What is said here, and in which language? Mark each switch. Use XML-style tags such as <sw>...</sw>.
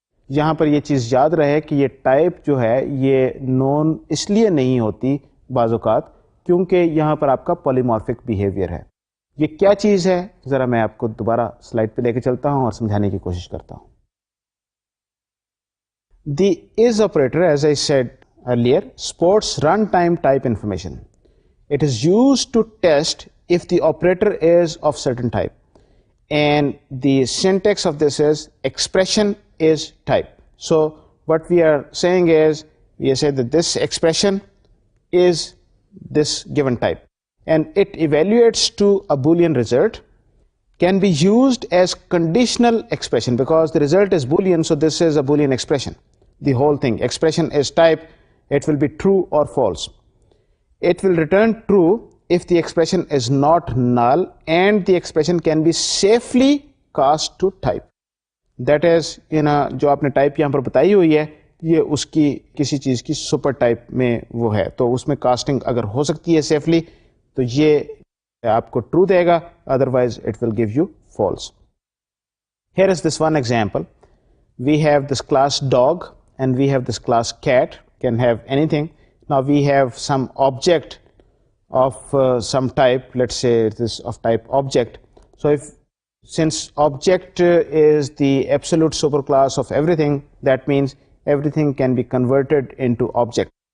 <hi>यहाँ पर ये चीज़ याद रहे कि ये टाइप जो है ये नॉन इसलिए नहीं होती बाज़ औक़ात क्योंकि यहाँ पर आपका पॉलीमॉर्फिक बिहेवियर है। ये क्या चीज़ है ज़रा मैं आपको दोबारा स्लाइड पे लेके चलता हूँ और समझाने की कोशिश करता हूँ।</hi> <en>The is operator, as I said earlier, sports runtime type information. It is used to test if the operator is of certain type, and the syntax of this is expression is type. So what we are saying is we say that this expression is this given type and it evaluates to a Boolean result, can be used as conditional expression because the result is Boolean, so this is a Boolean expression. The whole thing, expression is type, it will be true or false. It will return true if the expression is not null and the expression can be safely cast to type. That is,</en> <hi>जो आपने type यहाँ पर बताई हुई है ये उसकी किसी चीज़ की सुपर टाइप में वो है, तो उसमें कास्टिंग अगर हो सकती है सेफली तो ये आपको ट्रू देगा,</hi> <en>Otherwise it will give you false. Here is this one example. We have this class dog and we have this class cat, can have anything. Now we have some object of some type, let's say it is of type object. So since object is the absolute superclass of everything, that means everything can be converted into object.</en>